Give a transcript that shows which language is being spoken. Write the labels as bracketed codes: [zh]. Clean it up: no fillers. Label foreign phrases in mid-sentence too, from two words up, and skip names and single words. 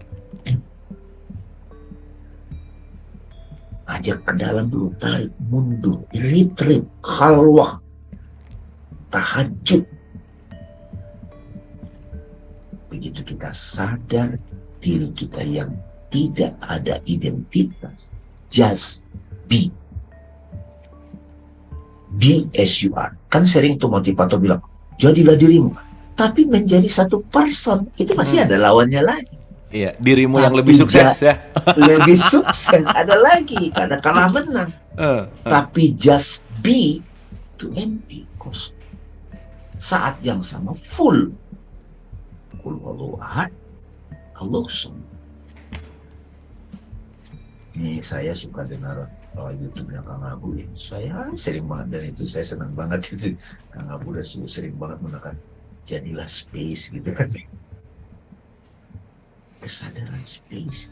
[id] Ajak ke dalam dulu, tarik mundur, retreat, khalwah, tahajud. Begitu kita sadar diri kita yang tidak ada identitas, [en] just be. Be as you are. [id] Kan sering tuh motivator bilang, jadilah dirimu. Tapi menjadi satu person, itu masih ada lawannya lagi. Iya, dirimu yang lebih sukses ya. Lebih sukses, ada lagi. Karena kalah menang. Tapi [en] just be, to empty, [id] kosong. Saat yang sama, full. [ar] قل هو الله أحد الله الصمد. [id] Ini saya suka dengar YouTube-nya Kang Abu ya. Saya sering banget, dan itu saya senang banget itu. Kang Abu udah sering banget menekan jadilah space gitu kan. Kesadaran space.